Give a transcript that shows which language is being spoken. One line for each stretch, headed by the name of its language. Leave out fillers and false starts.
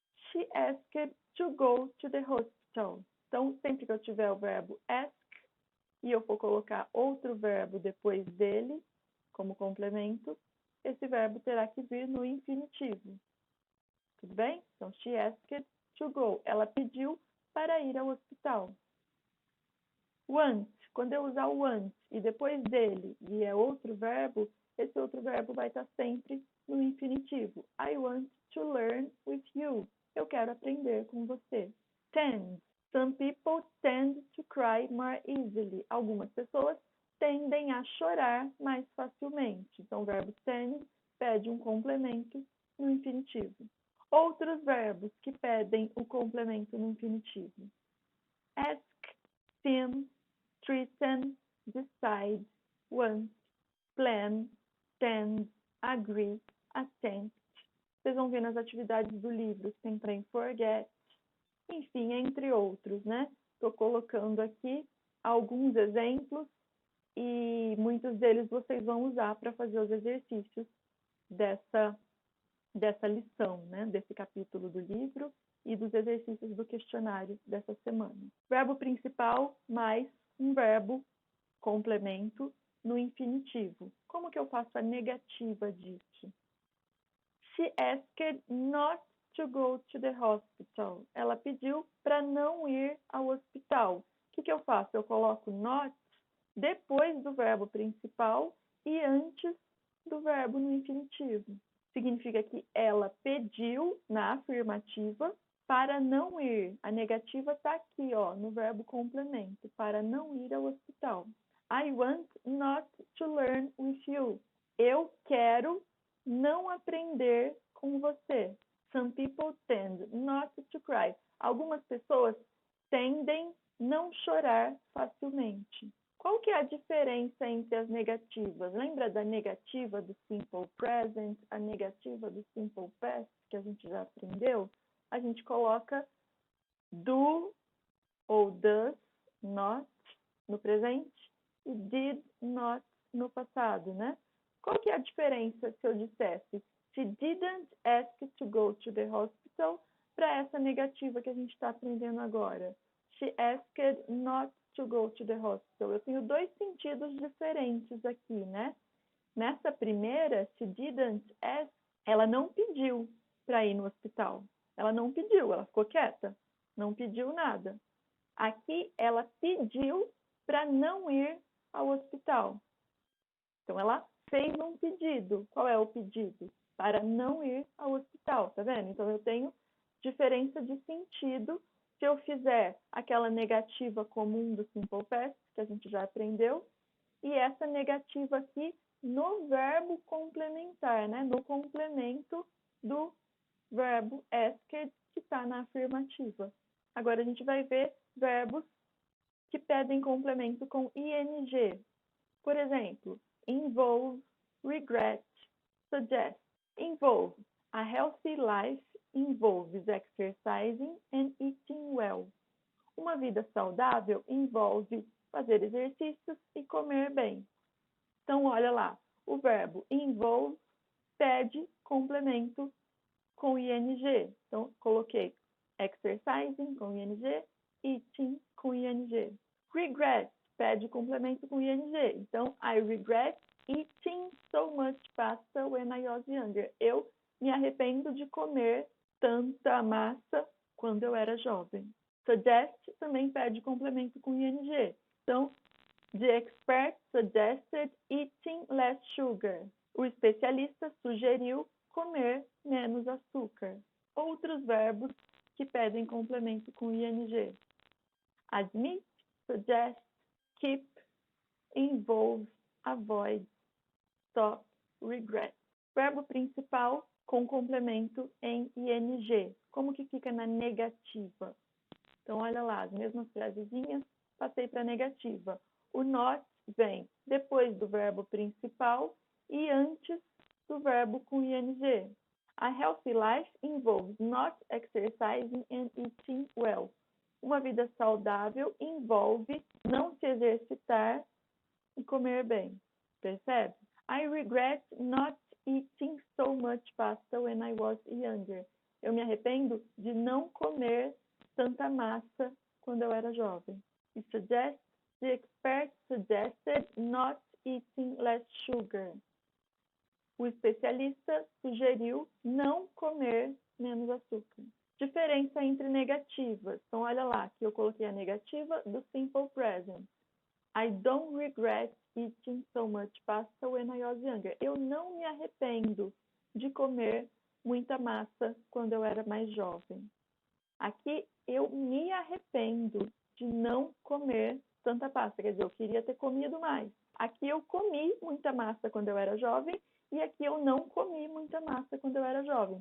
English: She asked to go to the hospital.
Portuguese: Então, sempre que eu tiver o verbo ask e eu for colocar outro verbo depois dele, como complemento, esse verbo terá que vir no infinitivo. Tudo bem? Então,
English: she asked to go.
Portuguese: Ela pediu para ir ao hospital. Want. Quando eu usar o want e depois dele vier outro verbo, esse outro verbo vai estar sempre no infinitivo.
English: I want to learn with you.
Portuguese: Eu quero aprender com você.
English: Tend. Some people tend to cry more easily.
Portuguese: Algumas pessoas tendem a chorar mais facilmente. Então, o verbo tend pede um complemento no infinitivo. Outros verbos que pedem o complemento no infinitivo.
English: Ask, sim, threaten, decide, want, plan, tend, agree, attempt.
Portuguese: Vocês vão ver nas atividades do livro, tem também forget, enfim, entre outros, né? Estou colocando aqui alguns exemplos e muitos deles vocês vão usar para fazer os exercícios dessa lição, né? Desse capítulo do livro e dos exercícios do questionário dessa semana. Verbo principal mais um verbo complemento no infinitivo. Como que eu faço a negativa disso?
English: She asked not to go to the hospital.
Portuguese: Ela pediu para não ir ao hospital. O que eu faço? Eu coloco not depois do verbo principal e antes do verbo no infinitivo. Significa que ela pediu na afirmativa para não ir. A negativa está aqui, ó, no verbo complemento, para não ir ao hospital.
English: I want not to learn with you.
Portuguese: Eu quero não aprender com você.
English: Some people tend not to cry.
Portuguese: Algumas pessoas tendem não chorar facilmente. Qual que é a diferença entre as negativas? Lembra da negativa do simple present, a negativa do simple past, que a gente já aprendeu? A gente coloca do ou does not no presente e did not no passado, né? Qual que é a diferença se eu dissesse
English: she didn't ask to go to the hospital
Portuguese: para essa negativa que a gente está aprendendo agora?
English: She asked not to go to the hospital.
Portuguese: Eu tenho dois sentidos diferentes aqui, né? Nessa primeira,
English: she didn't ask,
Portuguese: ela não pediu para ir no hospital. Ela não pediu, ela ficou quieta, não pediu nada. Aqui, ela pediu para não ir ao hospital. Então, ela fez um pedido. Qual é o pedido? Para não ir ao hospital, tá vendo? Então, eu tenho diferença de sentido se eu fizer aquela negativa comum do simple past, que a gente já aprendeu, e essa negativa aqui no verbo complementar, né? No complemento do verbo asked, que está na afirmativa. Agora, a gente vai ver verbos que pedem complemento com ing.
English: Por exemplo, involve, regret, suggest. Involve. A healthy life involves exercising and eating well.
Portuguese: Uma vida saudável envolve fazer exercícios e comer bem. Então, olha lá, o verbo involve pede complemento com ing. Então, coloquei exercising com ing, eating com ing. Regret pede complemento com ing.
English: Então, I regret eating so much pasta when I was younger.
Portuguese: Eu me arrependo de comer tanta massa quando eu era jovem. Suggest também pede complemento com ing.
English: Então, the expert suggested eating less sugar.
Portuguese: O especialista sugeriu comer menos açúcar. Outros verbos que pedem complemento com ing.
English: Admit, suggest, keep, involve, avoid, stop, regret.
Portuguese: Verbo principal com complemento em ing. Como que fica na negativa? Então, olha lá, as mesmas frasezinhas, passei para a negativa. O not vem depois do verbo principal e antes do verbo com ing.
English: A healthy life involves not exercising and eating well.
Portuguese: Uma vida saudável envolve não se exercitar e comer bem. Percebe?
English: I regret not eating so much pasta when I was younger.
Portuguese: Eu me arrependo de não comer tanta massa quando eu era jovem.
English: E suggest, the expert suggested not eating less sugar.
Portuguese: O especialista sugeriu não comer menos açúcar. Diferença entre negativas. Então, olha lá, que eu coloquei a negativa do simple present.
English: I don't regret eating so much pasta when I was younger.
Portuguese: Eu não me arrependo de comer muita massa quando eu era mais jovem. Aqui, eu me arrependo de não comer tanta pasta. Quer dizer, eu queria ter comido mais. Aqui, eu comi muita massa quando eu era jovem e aqui eu não comi muita massa quando eu era jovem.